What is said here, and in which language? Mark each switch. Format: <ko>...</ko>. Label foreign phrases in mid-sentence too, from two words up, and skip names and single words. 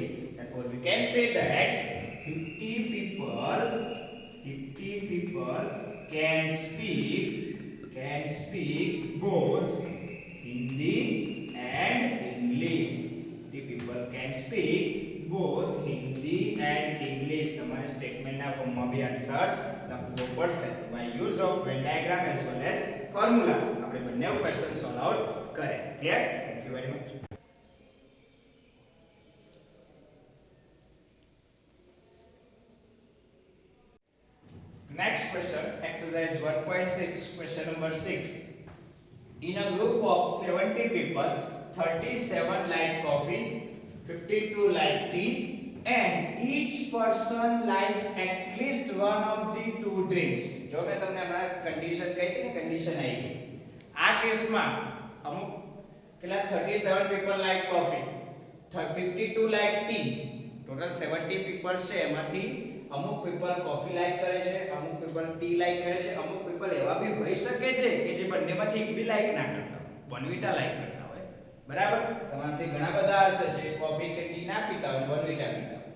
<en>Therefore, we can say that 50 people can speak both Hindi and English. 50 people can speak both Hindi and English.</en> <gu>તમારે સ્ટેટમેન્ટના ફોર્મમાં બી આન્સર્સ લખવો પડશે</gu> <en>by use of Venn diagram as well as formula.</en> <gu>આપણે બંને</gu> <en>question solve out</en> <gu>કરે.</gu> <en>Clear? Thank you very much. Next question, exercise 1.6, question number 6. In a group of 70 people, 37 like coffee, 52 like tea, and each person likes at least one of the two drinks.</en> <gu>જો મેં તમને હમણાં કન્ડિશન કહી હતી ને, કન્ડિશન આવી ગઈ. આ કેસમાં અમુક કેટલા</gu> <en>37 people like coffee, 52 like tea,</en> <gu>ટોટલ 70 people છે, એમાંથી અમુક</gu> <en>people coffee like</en> <gu>કરે છે, અમુક</gu> <en>people tea like</en> <gu>કરે છે, અમુક પીપલ એવા બી હોઈ શકે છે કે જે બંનેમાંથી એક બી લાઈક ના કરતા હોય, બોર્નવિટા લાઈક કરતા હોય. બરાબર? તમારાથી ઘણા બધા હશે જે કોફી કે ટી ના પીતા હોય, બોર્નવિટા પીતા હોય.</gu>